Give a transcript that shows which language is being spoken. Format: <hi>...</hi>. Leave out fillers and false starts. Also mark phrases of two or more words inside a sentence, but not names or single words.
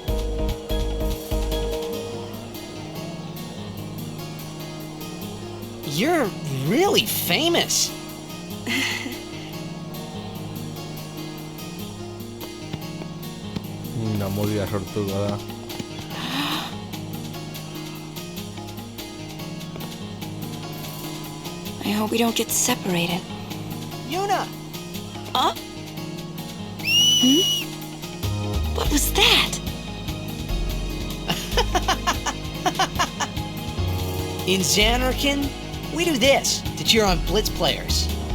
<en>You're really famous.</en> <eu>Namudia sortuko da.</eu> <en>I hope we don't get separated. Yuna! Huh? What was that? In Zanarkand, we do this to cheer on Blitz players.</en>